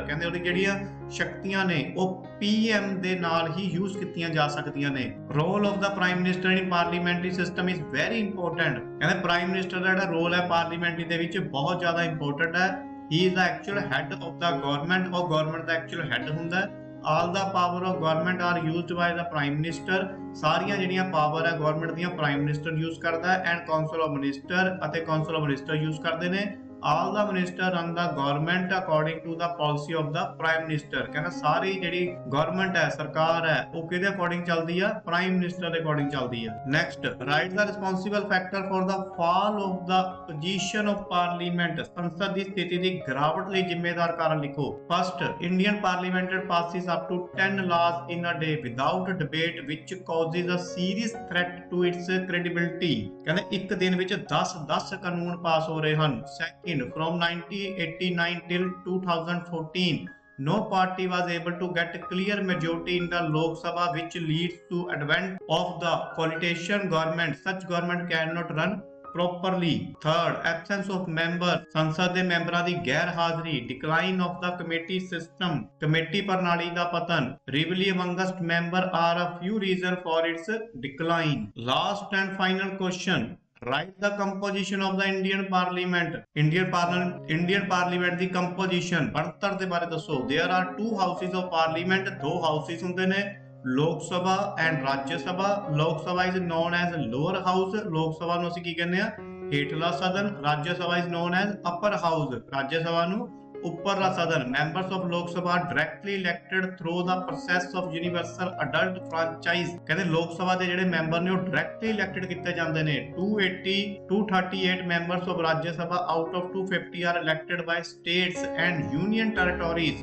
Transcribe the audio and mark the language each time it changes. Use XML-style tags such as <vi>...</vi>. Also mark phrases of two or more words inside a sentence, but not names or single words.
<pa>ਕਹਿੰਦੇ ਉਹਦੀ ਜਿਹੜੀਆਂ ਸ਼ਕਤੀਆਂ ਨੇ ਉਹ ਪੀਐਮ ਦੇ ਨਾਲ ਹੀ ਯੂਜ਼ ਕੀਤੀਆਂ ਜਾ ਸਕਦੀਆਂ ਨੇ।</pa> <en>Role of the Prime Minister in parliamentary system is very important.</en> <pa>ਕਹਿੰਦੇ</pa> <en>prime minister</en> <pa>ਦਾ ਜਿਹੜਾ ਰੋਲ ਹੈ ਪਾਰਲੀਮੈਂਟਰੀ ਦੇ ਵਿੱਚ ਬਹੁਤ ਜ਼ਿਆਦਾ ਇੰਪੋਰਟੈਂਟ ਹੈ।</pa> <en>He is the actual head of the government.</en> <pa>ਉਹ ਗਵਰਨਮੈਂਟ ਦਾ</pa> <en>actual head</en> <pa>ਹੁੰਦਾ ਹੈ।</pa> <en>All the power of government are used by the prime minister।</en> <pa>ਸਾਰੀਆਂ ਜਿਹੜੀਆਂ ਪਾਵਰ ਹੈ ਗਵਰਨਮੈਂਟ ਦੀਆਂ</pa> <en>prime minister use</en> <pa>ਕਰਦਾ ਹੈ</pa> <en>and council of minister</en> <pa>ਅਤੇ</pa> <en>council of minister use</en> <pa>ਕਰਦੇ ਨੇ।</pa> <en>all the minister run the government according to the policy of the prime minister।</en> <pa>ਕਹਿੰਦਾ ਸਾਰੀ ਜਿਹੜੀ ਗਵਰਨਮੈਂਟ ਹੈ ਸਰਕਾਰ ਹੈ ਉਹ ਕਿਹਦੇ ਅਕੋਰਡਿੰਗ ਚੱਲਦੀ ਆ?</pa> <en>prime minister</en> <pa>ਦੇ ਅਕੋਰਡਿੰਗ ਚੱਲਦੀ ਆ।</pa> <en>Next, write the responsible factor for the fall of the position of parliament.</en> <pa>ਸੰਸਦ ਦੀ ਸਥਿਤੀ ਦੀ ਗਿਰਾਵਟ ਲਈ ਜ਼ਿੰਮੇਦਾਰ ਕਾਰਨ ਲਿਖੋ।</pa> <en>First, Indian Parliament passes up to 10 laws in a day without debate which causes a serious threat to its credibility।</en> <pa>ਕਹਿੰਦੇ ਇੱਕ ਦਿਨ ਵਿੱਚ 10 ਕਾਨੂੰਨ ਪਾਸ ਹੋ ਰਹੇ ਹਨ।</pa> <en>from 1989 till 2014 no party was able to get clear majority in the Lok Sabha, which leads to advent of the coalition government। such government cannot run properly। third, absence of members।</en> <pa>ਸੰਸਦ ਦੇ ਮੈਂਬਰਾਂ ਦੀ ਗੈਰ ਹਾਜ਼ਰੀ।</pa> <en>decline of the committee system।</en> <pa>ਕਮੇਟੀ ਪ੍ਰਣਾਲੀ ਦਾ ਪਤਨ।</pa> <en>rivalry amongst member are a few reasons for its decline। last and final question, write the composition of the Indian Parliament।</en> <pa>Indian Parliament ਦੀ composition ਬਣਤਰ ਦੇ ਬਾਰੇ ਦੱਸੋ।</pa> <en>there are two houses of parliament।</en> <pa>ਦੋ houses ਹੁੰਦੇ ਨੇ, ਲੋਕ ਸਭਾ ਐਂਡ ਰਾਜ ਸਭਾ।</pa> <en>ਲੋਕ ਸਭਾ is known as lower house। ਲੋਕ ਸਭਾ</en> <pa>ਨੂੰ ਅਸੀਂ ਕੀ ਕਹਿੰਦੇ ਆ? ਹੇਠਲਾ ਸਦਨ।</pa> <en>ਰਾਜ ਸਭਾ is known as upper house।</en> <pa>ਰਾਜ ਸਭਾ ਨੂੰ ਉੱਪਰਲਾ ਸਦਨ।</pa> <en>Members of Lok Sabha directly elected through the process of universal adult franchise.</en> <pa>ਕਹਿੰਦੇ ਲੋਕ ਸਭਾ ਦੇ ਜਿਹੜੇ ਮੈਂਬਰ ਨੇ ਉਹ</pa> <en>directly elected</en> <pa>ਕੀਤੇ ਜਾਂਦੇ ਨੇ।</pa> <en>238 members of Rajya Sabha out of 250 are elected by states and union territories.</en>